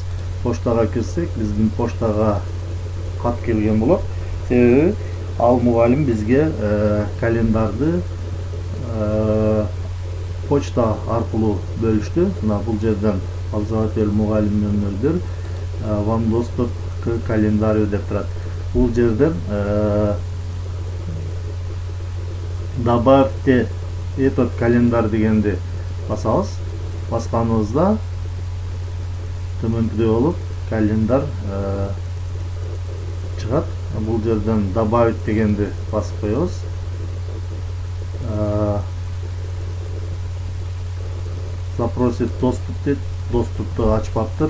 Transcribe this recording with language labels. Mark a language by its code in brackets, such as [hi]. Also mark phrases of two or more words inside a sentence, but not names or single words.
[ky] Поштага кирсек, биздин поштага кат келген болот. Себеби ал мугалим бизге календарды почта аркылуу бөлүштү. Мына бул жерден пользователь мугалим нөмүрдөр [ru] вам доступ к календарю [ky] деп турат. Бул жерден [ru] добавьте этот календар [ky] дегенди басабыз. Басканыбызда төмөнкүдөй болуп календар чыгат. Бул жерден добавить дегенди басып коебуз. [ru] Запросит доступ [ky] дейт, доступту ачпаптыр.